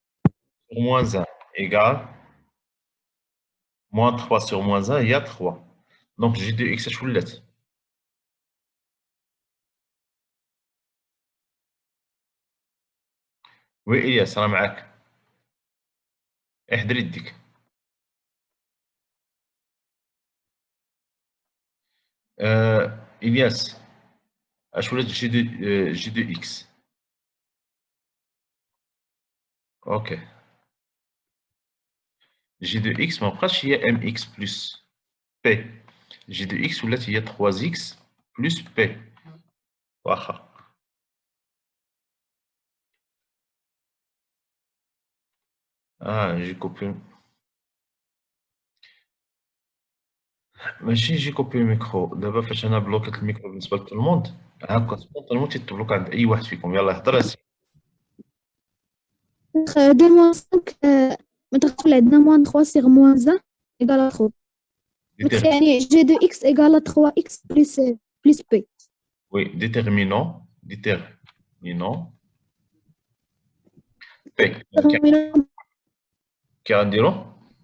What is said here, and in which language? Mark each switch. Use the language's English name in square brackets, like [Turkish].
[French] sur moins 1 égale moins 3 sur moins 1 il y a 3. [Arabic] Donc g de x اش ولات؟ وي إلياس راه معاك. احضر يديك. إلياس اش ولات جي دو اكس؟ اوكي. [French] J de x [Arabic] ما بقاش هي [French] mx plus p. J de x [Arabic] ولات هي [French] 3x plus p. [Arabic] واخا. [French] j'ai coupé. [Arabic] ماشي يجي كوبي الميكرو دابا فاش انا بلوكيت الميكرو بالنسبه لكل الموند هاكا سبونطانمون تيتبلوك عند اي واحد فيكم. يلاه هضر اسي. [French] 2 moins 5 [Arabic] متغفل عندنا [French] moins 3 sur moins 1 égale à 3 يعني g de x égale à 3x plus p. Oui, déterminant p. [Arabic] كي غنديرو